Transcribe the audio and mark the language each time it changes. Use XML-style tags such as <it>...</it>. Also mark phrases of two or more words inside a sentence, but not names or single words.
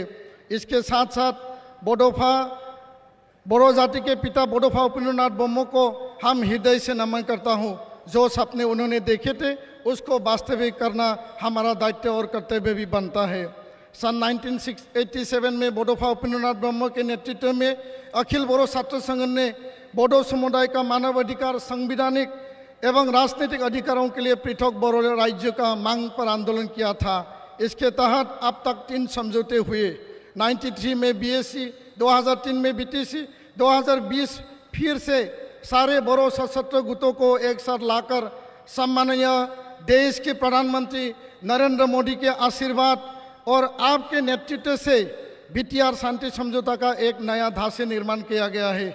<hi>इसके साथ साथ बोडो जाति के पिता बोडोफा उपेंद्रनाथ ब्रह्म को हम हृदय से नमन करता हूँ, जो सपने उन्होंने देखे थे उसको वास्तविक करना हमारा दायित्व और कर्तव्य भी बनता है। सन 1987 में बोडोफा उपेन्द्रनाथ ब्रह्म के नेतृत्व में अखिल बोडो छात्र संघ ने बोडो समुदाय का मानव अधिकार, संवैधानिक एवं राजनीतिक अधिकारों के लिए पृथक बोडो राज्य का मांग पर आंदोलन किया था। इसके तहत अब तक 3 समझौते हुए। 93 में BSc, 2003 में BTC, 2020 फिर से सारे बोडो सशस्त्र गुटों को एक साथ लाकर सम्माननीय देश के प्रधानमंत्री नरेंद्र मोदी के आशीर्वाद और आपके नेतृत्व से BTR शांति समझौता का एक नया ढांचे निर्माण किया गया है।</hi>